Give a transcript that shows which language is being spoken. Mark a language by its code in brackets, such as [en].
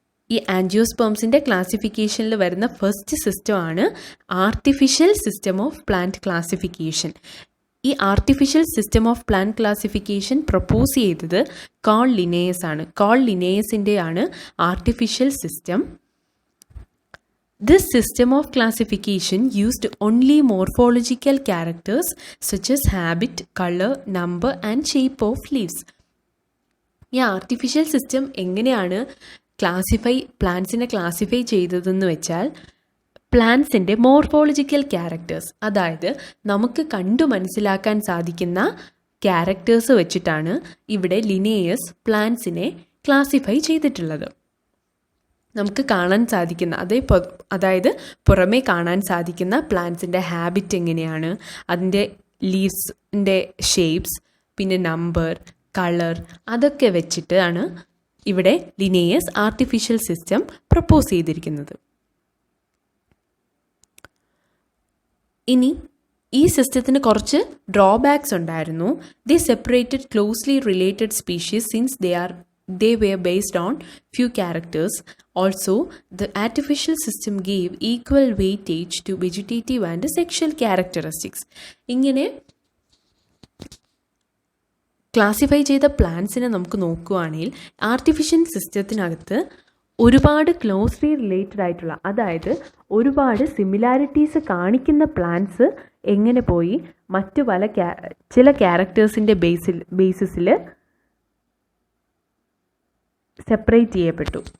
[ml] ഈ ആൻജിയോസ്പേംസിൻ്റെ ക്ലാസിഫിക്കേഷനിൽ വരുന്ന ഫസ്റ്റ് സിസ്റ്റമാണ് artificial system of plant classification. ഈ artificial system of plant classification propose ചെയ്തത് കാൾ ലിനേയസ് ആണ്. Call ലിനേയസിൻ്റെയാണ് artificial system. [en] This system of classification used only morphological characters such as habit, color, number and shape of leaves. [ml] ഈ artificial system എങ്ങനെയാണ് പ്ലാന്റ്സിനെ classify ചെയ്തതെന്ന് വെച്ചാൽ പ്ലാന്റ്സിൻ്റെ morphological characters, അതായത് നമുക്ക് കണ്ടു മനസ്സിലാക്കാൻ സാധിക്കുന്ന ക്യാരക്ടേഴ്സ് വെച്ചിട്ടാണ് ഇവിടെ ലിനേയസ് പ്ലാന്റ്സിനെ ക്ലാസിഫൈ ചെയ്തിട്ടുള്ളത്. നമുക്ക് കാണാൻ സാധിക്കുന്ന അതായത് പുറമേ കാണാൻ സാധിക്കുന്ന പ്ലാന്റ്സിൻ്റെ ഹാബിറ്റ് എങ്ങനെയാണ്, അതിൻ്റെ ലീവ്സിൻ്റെ ഷേപ്സ്, പിന്നെ നമ്പർ, കളർ, അതൊക്കെ വെച്ചിട്ടാണ് ഇവിടെ ലിനേയസ് ആർട്ടിഫിഷ്യൽ സിസ്റ്റം പ്രപ്പോസ് ചെയ്തിരിക്കുന്നത്. ഇനി ഈ സിസ്റ്റത്തിന് കുറച്ച് ഡ്രോബാക്സ് ഉണ്ടായിരുന്നു. [en] They separated closely related species since they were based on few characters. Also, the artificial system gave equal weightage to vegetative and sexual characteristics. [ml] ഇങ്ങനെ ക്ലാസിഫൈ ചെയ്ത പ്ലാന്റ്സിനെ നമുക്ക് നോക്കുകയാണെങ്കിൽ ആർട്ടിഫിഷ്യൽ സിസ്റ്റത്തിനകത്ത് ഒരുപാട് ക്ലോസ്ലി റിലേറ്റഡ് ആയിട്ടുള്ള, അതായത് ഒരുപാട് സിമിലാരിറ്റീസ് കാണിക്കുന്ന പ്ലാന്റ്സ് എങ്ങനെ പോയി മറ്റു ചില ക്യാരക്ടേഴ്സിൻ്റെ ബേസിസിൽ സെപ്പറേറ്റ് ചെയ്യപ്പെട്ടു.